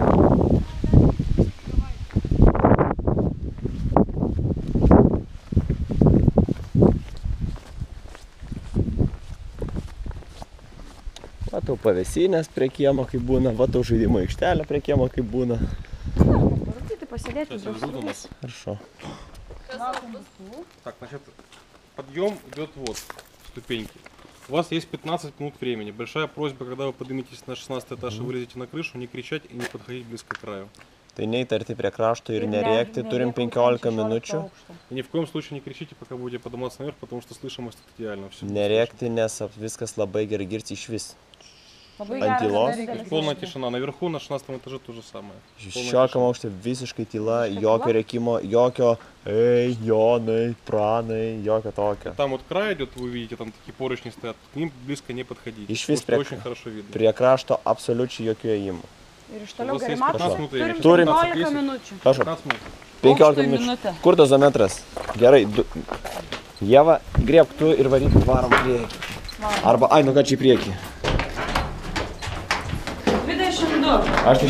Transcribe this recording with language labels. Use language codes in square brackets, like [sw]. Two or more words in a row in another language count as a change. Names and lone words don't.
[lt] Va tau pavėsinės prie kiemo kaip būna, va tau žaidimo aikštelė prie kiemo kaip būna. Parodyti, pasėdėti. [ru] Хорошо. Так, значит, подъем идет вот, ступеньки. У вас есть 15 минут времени. Большая просьба, когда вы подниметесь на 16 этаж и вылезете на крышу, не кричать и не подходить близко к краю. [lt] Tai neįtarti prie krašto ir nerėkti, turim 15 minučių. [ru] И ни в коем случае не кричите, пока будете подниматься наверх, потому что слышимость тут идеально. Все [lt] Nerėkti, nes viskas labai gerai girti iš vis. Labai Ant tylos. [ru] Полная тишина. Наверху на 16 этаже то же самое. [lt] 16 aukšte visiškai tyla, jokio rėkimo, jokio ei, jonai, pranai, jokio tokio. [ru] Там вот край идет, вы видите, там такие поручни стоят, к ним близко не подходите. [lt] Išvis [ru] потому что очень хорошо видно. [lt] prie krašto absoliučiai jokių ėjimų. Ir iš toliau [ru] У вас [lt] gerai [ru] есть [lt] matom. [ru] 15 минут времени. [lt] Turim 15 minučių. Prašau, [ru] 15 минут. [lt] 15 minučių. Kur dozometras? Gerai. Ieva, griebk tu ir varyk varom priekį. Arba, ai, nu ką čia į priekį. 22. Aš tai šiaip